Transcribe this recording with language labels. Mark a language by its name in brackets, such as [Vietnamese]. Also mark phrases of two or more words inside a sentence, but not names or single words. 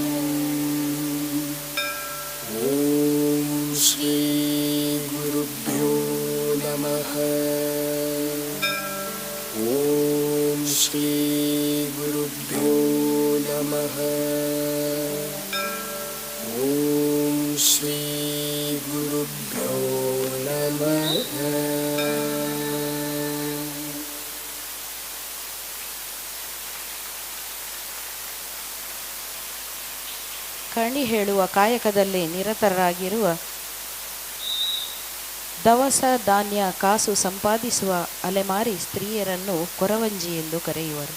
[Sanskrit] ॐ श्री गुरुभ्यो नमः ॐ श्री गुरुभ्यो नमः ॐ श्री गुरुभ्यो नमः [Kannada] ಕಣಿ ಹೇಳುವ ಕಾಯಕದಲ್ಲಿ ನಿರತರಾಗಿರುವ ದವಸ ಧಾನ್ಯ ಕಾಸು ಸಂಪಾದಿಸುವ ಅಲೆಮಾರಿ ಸ್ತ್ರೀಯರನ್ನು ಕೊರವಂಜಿ ಎಂದು ಕರೆಯುವರು.